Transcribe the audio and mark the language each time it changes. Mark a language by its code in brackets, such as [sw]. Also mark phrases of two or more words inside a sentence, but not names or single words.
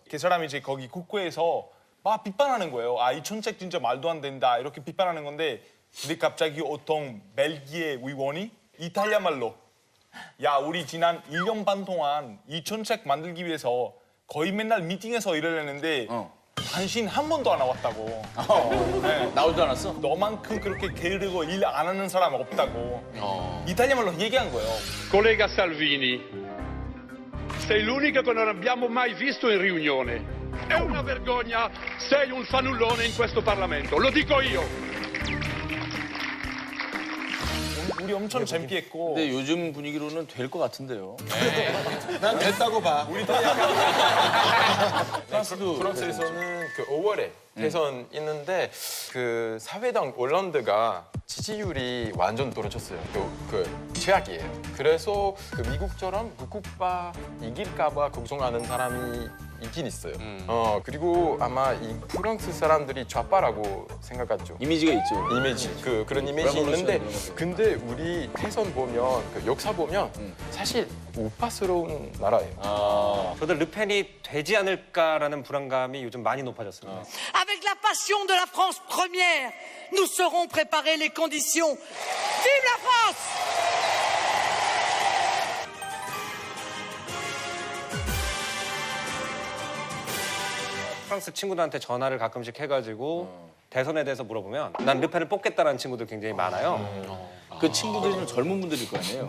[ko] 그 사람이 이제 거기 국회에서 막 비판하는 거예요. 이 정책 진짜 말도 안 된다 이렇게 비판하는 건데 근데 갑자기 어떤 벨기에 의원이 이탈리아 말로 야 우리 지난 1년 반 동안 이 정책 만들기 위해서 거의 맨날 미팅에서 일을 했는데 당신 한 번도 안 나왔다고. 네. 나오지도 않았어? 너만큼 그렇게 게으르고 일 안 하는 사람 없다고. 이탈리아 말로 얘기한 거예요. [it] Collega Salvini, sei l'unico che non abbiamo mai visto in riunione. È una vergogna, sei un fanullone in questo Parlamento, lo dico io. [ko] 우리 엄청 재밌게 했고. 근데 요즘 분위기로는 될 것 같은데요. 난 됐다고 봐. 프랑스에서는 그 5월에 대선 있는데 그 사회당 올란드가 지지율이 완전 떨어졌어요. 그 최악이에요. 그래서 그 미국처럼 극우파 이길까봐 걱정하는 사람이 있긴 있어요. 그리고 아마 이 프랑스 사람들이 좌파라고 생각하죠. 이미지가 있죠. 이미지 그런 이미지 있는데 근데 우리 대선 보면 그 역사 보면 사실 우파스러운 나라예요. 저도 르펜이 되지 않을까라는 불안감이 요즘 많이 높아졌습니다. [fr] Avec la passion de la France première, nous saurons préparer les conditions. Vive la France! [ko] 프랑스 친구들한테 전화를 가끔씩 해가지고 대선에 대해서 물어보면 난 르펜을 뽑겠다라는 친구들 굉장히 많아요. 그 친구들이 좀 젊은 분들일 거 아니에요?